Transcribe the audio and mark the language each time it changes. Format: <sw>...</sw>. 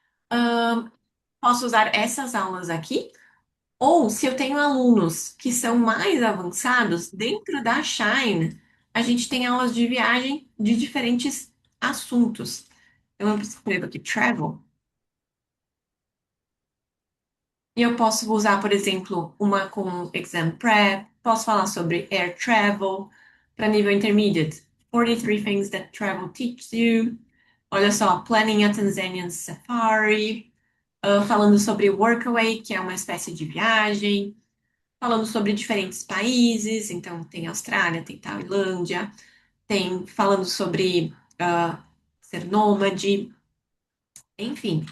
<pt>Ah, posso usar essas aulas aqui, ou se eu tenho alunos que são mais avançados, dentro da Shine, a gente tem aulas de viagem de diferentes assuntos. Eu escrevo aqui travel. E eu posso usar, por exemplo, uma com exam prep, posso falar sobre air travel para nível intermediate.</pt> <en>43 things that travel teaches you.</en> <pt>Olha só,</pt> <en>planning a Tanzanian safari,</en> <pt>falando sobre Workaway, que é uma espécie de viagem, falando sobre diferentes países, então tem Austrália, tem Tailândia, tem falando sobre ser nômade, enfim.</pt>